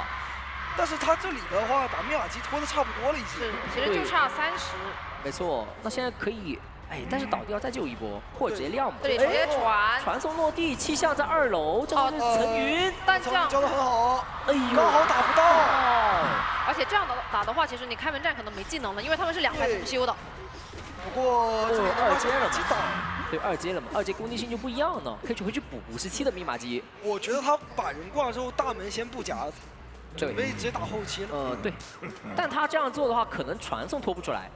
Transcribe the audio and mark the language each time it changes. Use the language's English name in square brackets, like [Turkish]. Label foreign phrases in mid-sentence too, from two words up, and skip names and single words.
[Chinese] 但是他这里的话，把密码机拖得差不多了已经。是，其实就差30。没错，那现在可以。哎，但是倒掉再救一波，或者直接亮嘛。对，直接传送落地，气象在2楼，这是层云，但这样交得很好，哎呦，刚好打不到。而且这样打的话，其實你開門戰可能沒技能了，因為他們是2排同修的。不過這 2階了擊倒，對2階了嘛，2階攻擊性就不一樣了，可以回去補57的密碼機。我覺得他把人掛之後，大門先不夾子，準備直接打後期了。對，但他這樣做的話，可能傳送拖不出來。